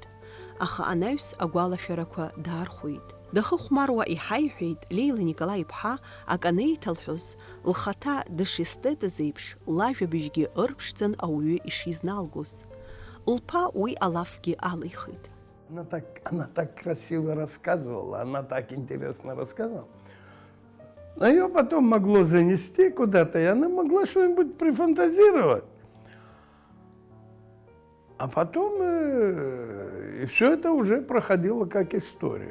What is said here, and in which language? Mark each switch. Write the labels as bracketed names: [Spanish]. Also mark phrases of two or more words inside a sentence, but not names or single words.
[Abkhazian] Аха анаҩс агәалашәарақәа даархәеит. Дахыхәмаруа иҳаиҳәеит Леила Николаи-иԥҳа аканеиҭалҳәоз, лхаҭа дышистетыз еиԥш, лажәабжьгьы ырԥшӡан ауаҩы ишизналгоз. Лԥа уи алафгьы алихит. [Russian] Она так красиво рассказывала, она так интересно рассказывала. А ее потом могло занести куда-то, и она могла что-нибудь прифантазировать. А потом и все это уже проходило как история.